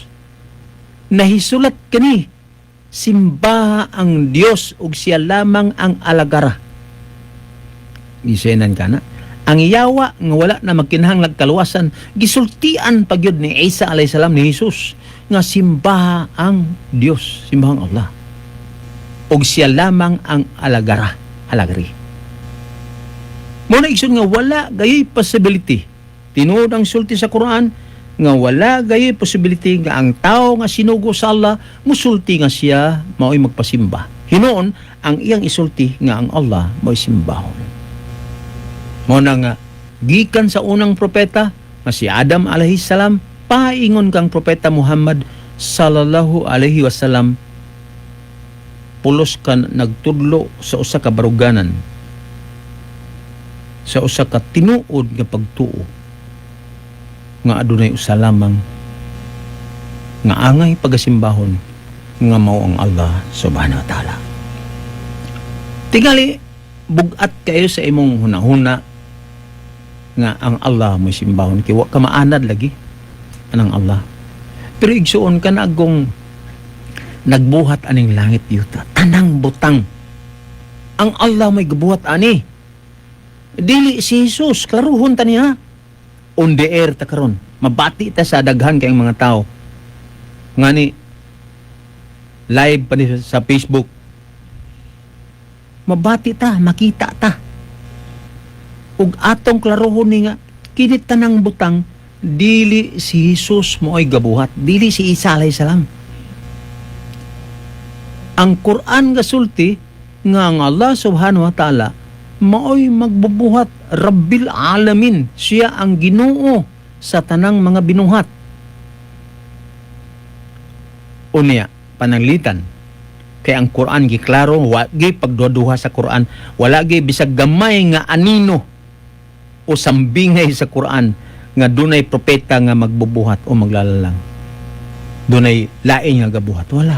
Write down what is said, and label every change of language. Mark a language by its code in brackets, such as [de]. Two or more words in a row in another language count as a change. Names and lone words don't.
[ceb] Nahisulat kani, simbaha ang Dios ug siya lamang ang alagara. Gisenan kana. Ang yawa nga wala na magkinahanglan kaluwasan, gisultian pagyud ni Isa [ar] عليه السلام [ceb] ni Jesus nga simbaha ang Dios, simbahang Allah. Ug siya lamang ang alagari. Muna igsoon nga wala gayoy possibility. Tinuod ang sulti sa Quran nga wala gayoy possibility nga ang tao nga sinugo sa Allah musulti nga siya mao'y magpasimba. Hinuon ang iyang isulti nga ang Allah mao'y simbahon. Muna nga gikan sa unang propeta nga si Adam [ar] عليه السلام [ceb] paingon kang propeta Muhammad [ar] صلى الله عليه وسلم [ceb] pulos ka nagtudlo sa usa ka baruganan, sa usa ka tinuod nga pagtuo nga adunay usa lamang nga angay pagasimbahon nga mao ang Allah [ar] سبحانه وتعالى. [ceb] Tingali bugat kayo sa imong hunahuna nga ang Allah mo simbahon kay wa ka maanad lagi anang Allah. Pero igsuon ka na agong nagbuhat aning langit yuta, tanang butang ang Allah may gabuhat ani. Dili si Jesus karuhon ta niya [en] on the air [ceb] ta karon, mabati ta sa daghan kayong mga tao ngani live pa ni sa Facebook, mabati ta, makita ta ug atong klarohon ni nga kinit tanang butang dili si Jesus mo'y gabuhat, dili si Isa [ar] عليه السلام. [ceb] Ang Quran gasulti nga ang Allah [ar] سبحانه وتعالى [ceb] maoy magbubuhat [ar] رب العالمين, [ceb] siya ang Ginoo sa tanang mga binuhat. Unya pananglitan kay ang Quran giklaro wa gi pagduha sa Quran, wala gi bisag gamay nga anino o sambingay sa Quran nga dunay propeta nga magbubuhat o maglalalang, dunay lain nga gabuhat, wala.